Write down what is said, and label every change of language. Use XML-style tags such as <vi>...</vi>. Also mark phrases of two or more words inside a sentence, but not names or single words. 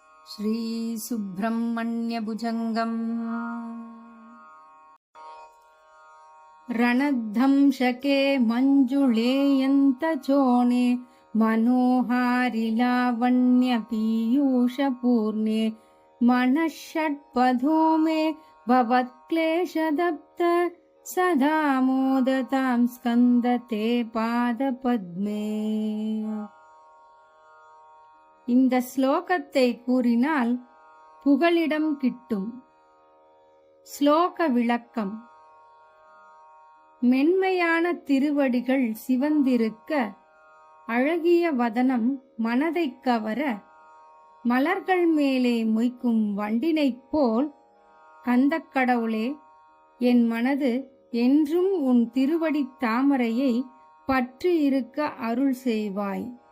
<sa>श्रीसुब्रह्मण्यभुजङ्गम् रणद्धंशके मञ्जुळेयन्तचोणे मनोहारिलावण्यपीयूषपूर्णे मनःषट्पदो मे भवत्क्लेशदप्त सदा मोदतां स्कन्दते पादपद्मे.</sa> <ta>இந்த ஸ்லோகத்தை கூறினால் புகலிடம் கிட்டும். ஸ்லோக விளக்கம். மென்மையான திருவடிகள் சிவந்திருக்க, அழகிய வதனம் மனதைக் கவர, மலர்கள் மேலே மொய்க்கும் வண்டினைப் போல், கந்தக்கடவுளே, என் மனது என்றும் உன் திருவடித் தாமரையை பற்றி இருக்க அருள் செய்வாய்.</ta>